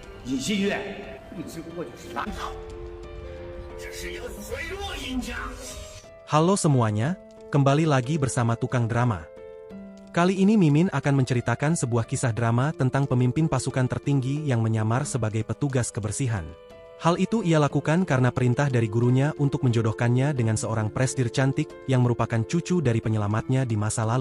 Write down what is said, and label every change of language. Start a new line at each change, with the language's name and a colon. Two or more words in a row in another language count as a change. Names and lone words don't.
Chinese: 尹新月一直不过就是蓝草，这是一个脆弱赢家。
Indonesian: Halo semuanya, kembali lagi bersama Tukang Drama. Kali ini Mimin akan menceritakan sebuah kisah drama tentang pemimpin pasukan tertinggi yang menyamar sebagai petugas kebersihan. Hal itu ia lakukan karena perintah dari gurunya untuk menjodohkannya dengan seorang presdir cantik yang merupakan cucu dari penyelamatnya di masa lalu.